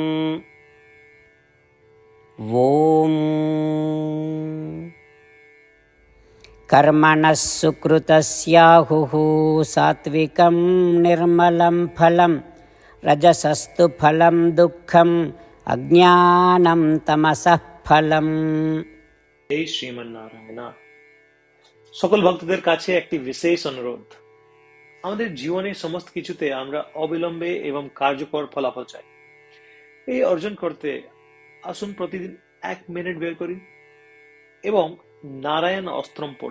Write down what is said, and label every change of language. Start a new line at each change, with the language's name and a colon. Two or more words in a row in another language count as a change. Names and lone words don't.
Sanskrit: ॐ कर्मणः सुकृतस्याहुः सात्विकं निर्मलं फलं रजसस्तु फलं दुःखम् अज्ञानं तमसः फलम्।
Bangla: এই শ্রীমন্নারায়ণ, সকল ভক্তদের কাছে একটি বিশেষ অনুরোধ। আমাদের জীবনের সমস্ত কিছুতে আমরা অবিলম্বে এবং কার্যকর ফলাফল চাই। এই অর্জন করতে আসুন প্রতিদিন 1 মিনিট বের করি এবং নারায়ণ অস্ত্রম পড়ি।